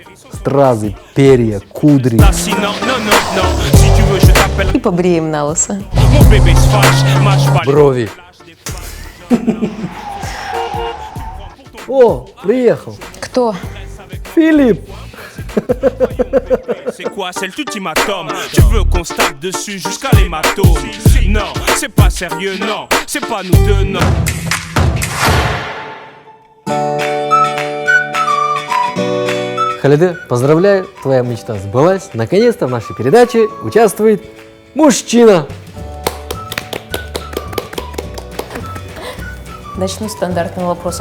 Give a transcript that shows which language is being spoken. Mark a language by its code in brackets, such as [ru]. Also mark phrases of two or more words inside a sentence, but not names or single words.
[ru] Стразы, перья, кудри. И побреем на лысо. Брови. О, приехал. Кто? Филипп. [fr] C'est quoi, c'est l'ultimatum? Tu veux qu'on se tape dessus jusqu'à l'hématome? Non, c'est pas sérieux, non, c'est pas nous deux, non. [ru] Халиде, поздравляю, твоя мечта сбылась. Наконец-то в нашей передаче участвует мужчина. Начну с стандартного вопроса.